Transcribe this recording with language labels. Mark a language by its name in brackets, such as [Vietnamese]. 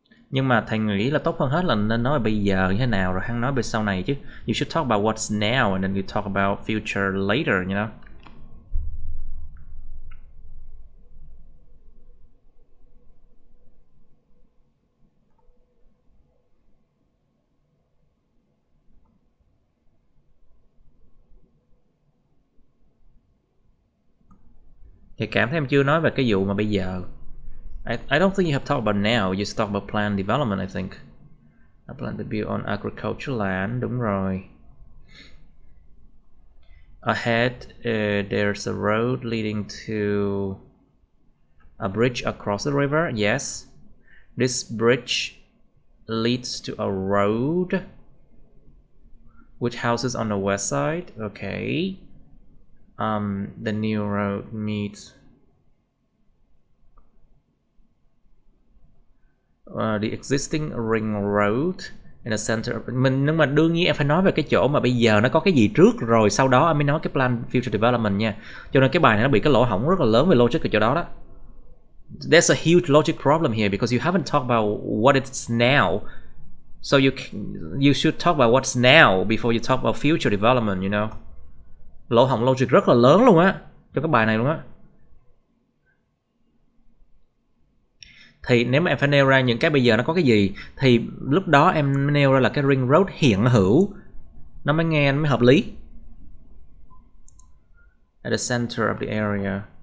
[Vietnamese] Nhưng mà thầy nghĩ là tốt hơn hết là nên nói bây giờ như thế nào rồi hắn nói về sau này chứ. [English] You should talk about what's now and then you talk about future later, you know. [Vietnamese] Thì cảm thấy em chưa nói về cái vụ mà bây giờ. [English] I don't think you have talked about now. You just talk about planned development, I think. I plan to build on agricultural land. [Vietnamese] Đúng rồi. [English] Ahead, there's a road leading to a bridge across the river. Yes. This bridge leads to a road which houses on the west side. Okay. The new road meets the existing ring road in the center of... [Vietnamese] nhưng mà đương nhiên em phải nói về cái chỗ mà bây giờ nó có cái gì trước rồi sau đó em mới nói cái [English] plan future development [Vietnamese] nha. Cho nên cái bài này nó bị cái lỗ hổng rất là lớn về logic ở chỗ đó đó. [English] There's a huge logic problem here because you haven't talked about what it's now. So you should talk about what's now before you talk about future development, you know. [Vietnamese] Lỗ hổng logic rất là lớn luôn á cho cái bài này luôn á. Thì nếu mà em phải nêu ra những cái bây giờ nó có cái gì thì lúc đó em nêu ra là cái ring road hiện hữu, nó mới nghe nó mới hợp lý. [English] At the center of the area.